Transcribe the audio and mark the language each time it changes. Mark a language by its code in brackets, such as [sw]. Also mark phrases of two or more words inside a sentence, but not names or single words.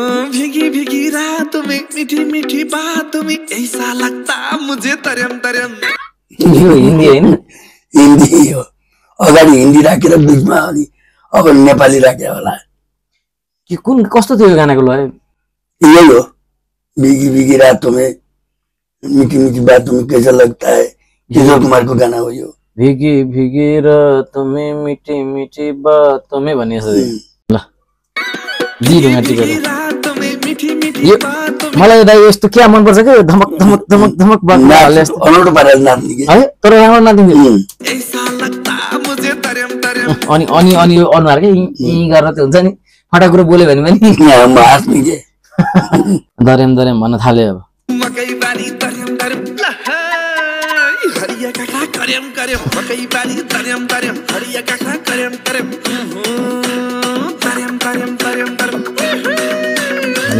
[hi] भिगी भिगी रात में मीठी मीठी बात में ऐसा लगता मुझे तरम तरम। [ne] यो हिन्दी होइन? हिन्दी हो। अगाडि हिन्दी राखेर बिचमा अनि अब नेपाली राखे होला। के कुन, कस्तो थियो यो गानाको लय? यही हो। [hi] भिगी भिगी रातों में मीठी मीठी बातों में कैसा लगता है। [ne] किशोर कुमारको गाना हो यो। [hi] भिगी भिगी रातों में मीठी मीठी बातों में [ne] भन्ने जस्तो थियो। उम्। ल। जी ढुङ्गा टिपेको। [hi] भिगी रातों में मीठी मीठी यो, बातों में। [ne] मलाई दाइ यस्तो क्या मनपर्छ के, धमक, धमक, धमक, धमक बात नाच हाले जस्तो। अनौठो पारेर नाच्ने के। है? तर राम्रो नाच्ने थियो। उम्। [hi] ऐसा लगता मुझे तरम तरम। [ne] अनि, अनि, अनि यो अनुहार के, यी, यी गरेर त्यो हुन्छ नि, फटाक कुरो बोल्यो भने पनि। यहाँ म हाँस्ने के। दर्याम दर्याम भन्न थाल्यो अब। मकै बारी दर्याम दर्याम, ल है, हरिया काँक्रा कर्याम कर्याम, मकै बारी दर्याम दर्याम, हरिया काँक्रा कर्याम कर्याम, उहुँ, दर्याम दर्याम दर्याम दर्याम।